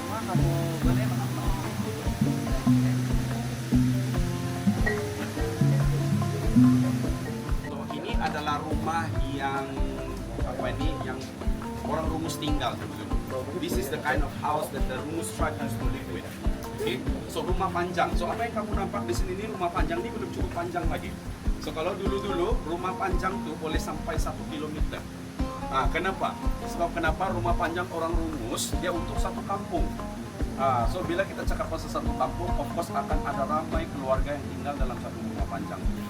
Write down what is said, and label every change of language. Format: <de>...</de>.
<ms>Kamu boleh So ini adalah rumah yang yang orang Rumus tinggal dulu.</ms> <en>This is the kind of house that the Rumus tribe used to live with.</en> <ms>Okay, so rumah panjang. So apa yang kamu nampak di sini ini rumah panjang ini belum cukup panjang lagi. So kalau dulu rumah panjang tuh boleh sampai 1 kilometer. Kenapa? Sebab kenapa rumah panjang orang Rumus dia untuk satu kampung. So bila kita cakap pasal satu kampung,</ms> <en>of course</en> <ms>akan ada ramai keluarga yang tinggal dalam satu rumah panjang.</ms>